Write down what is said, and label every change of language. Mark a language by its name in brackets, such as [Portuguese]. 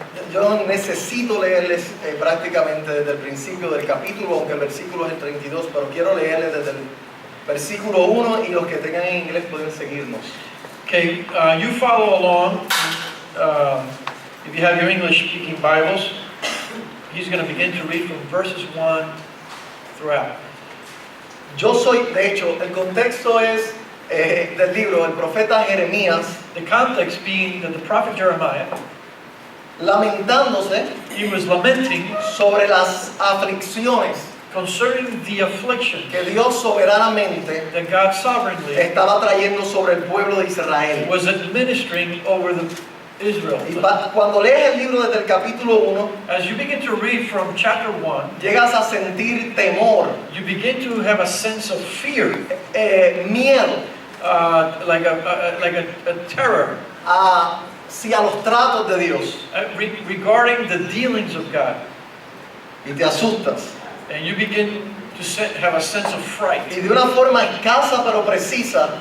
[Spanish] Yo necesito leerles prácticamente desde el principio del capítulo, aunque el versículo es el 32, pero quiero leerles desde el versículo 1 y los que tengan en inglés pueden seguirnos. [English] Okay, you follow along. If you have your English-speaking Bibles, he's going to begin to read from verses 1 throughout. [Spanish] Yo soy, de hecho, el contexto es del libro, el profeta Jeremías, [English] The context being that the prophet Jeremiah, [Spanish] lamentándose [English] he was lamenting [Spanish] sobre las aflicciones [English] concerning the affliction [Spanish] que Dios soberanamente [English] that God sovereignly [Spanish] estaba trayendo sobre el pueblo de Israel. [English] was administering over the Israel. [Spanish] Y cuando lees el libro desde el capítulo 1, [English] As you begin to read from chapter 1, [Spanish] llegas a sentir temor, [English] you begin to have a sense of fear, [Spanish] miedo [English] like a terror [Spanish] hacia los tratos de Dios. [English] Regarding the dealings of God. [Spanish] Y te asustas. [English] And you begin to have a sense of fright. [Spanish] Y de una forma escasa pero precisa,